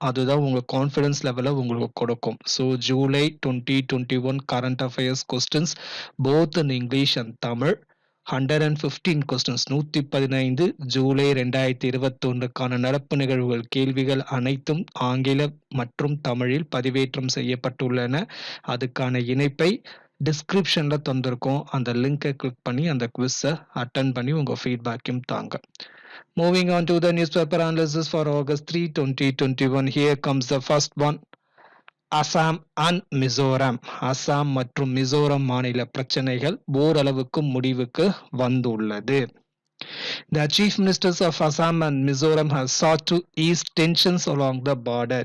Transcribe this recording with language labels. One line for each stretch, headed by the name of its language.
Tamil: அதுதான் உங்க கான்ஃபிடன்ஸ் லெவலை உங்களுக்கு கொடுக்கும்.
English: so July 2021 current affairs questions both in English and Tamil 115 questions,
Tamil: 115 July 2021க்கான நடப்பு நிகழ்வுகள் கேள்விகள் அனைத்தும் ஆங்கிலம் மற்றும் தமிழில் பதிவேற்றம் செய்யப்பட்டுள்ளன. அதுக்கான இணைப்பை டிஸ்கிரிப்ஷன்ல தந்திருக்கோம். அந்த லிங்கை கிளிக் பண்ணி அந்த குவிஸை அட்டன் பண்ணி உங்க ஃபீட்பேக்கையும் தாங்க.
English: Moving on to the newspaper analysis for August 3, 2021. Here comes the first one. Assam and Mizoram.
Tamil: Assam மற்றும் மிசோரம் மாநில பிரச்சனைகள் ஓரளவுக்கு முடிவுக்கு வந்துள்ளது.
English: The chief ministers of Assam and Mizoram have sought to ease tensions along the border.